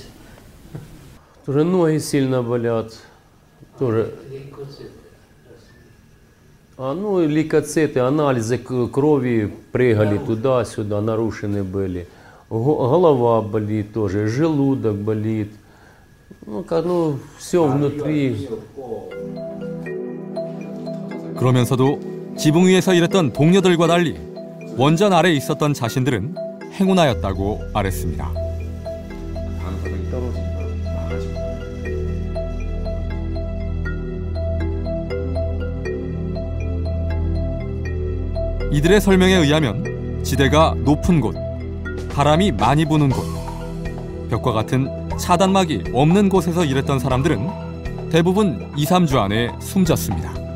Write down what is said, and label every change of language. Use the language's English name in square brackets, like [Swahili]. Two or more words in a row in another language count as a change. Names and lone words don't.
[Russian] Тоже ноги сильно болят. Тоже. Ну и лейкоциты, анализы крови прыгали туда-сюда, нарушены были. Голова болит тоже, желудок болит. Ну, все внутри. [Korean] 그러면서도 지붕 위에서 일했던 동료들과 달리 원전 아래에 있었던 자신들은 행운하였다고 말했습니다. 이들의 설명에 의하면 지대가 높은 곳, 바람이 많이 부는 곳, 벽과 같은 차단막이 없는 곳에서 일했던 사람들은 대부분 2, 3주 안에 숨졌습니다.